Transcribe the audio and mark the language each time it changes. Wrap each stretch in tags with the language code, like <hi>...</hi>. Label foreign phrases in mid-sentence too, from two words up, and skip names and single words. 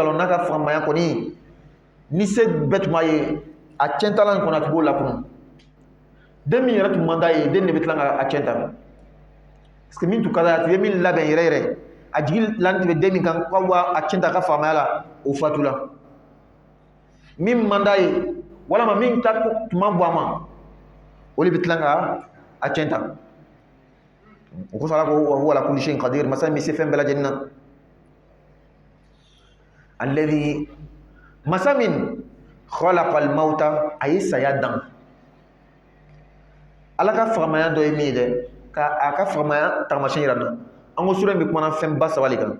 <bm>dɔn n'a ka fagamaya kɔni ni se bɛɛ tun b'a ye a cɛntala in kɔni a tun b'o lakunu den min yɛrɛ tun man d'a ye den de bɛ tila ka a cɛn ta</bm> <fr>parce que</fr> <bm>min tun ka d'a ye a tun ye min labɛn yɛrɛ yɛrɛ a jigi lani tun bɛ den min kan k'a wa a cɛn ta a ka fagamaya la o fatula min man d'a ye walama min ta tun ma bɔ a ma o de bɛ tila ka a cɛn ta o kosɔn Ala ko</bm> <ar>وهو على كل شيء قدير</ar> <bm>masa min se fɛn bɛɛ lajɛlen na alladhi masa min</bm> <ar>خلق الموت</ar> <bm>a ye saya dan Ala ka fagamaya dɔ ye min ye dɛ ka a ka fagamaya taamasiyɛn yira n na an ko sura in bɛ kumana fɛn ba saba de kan</bm>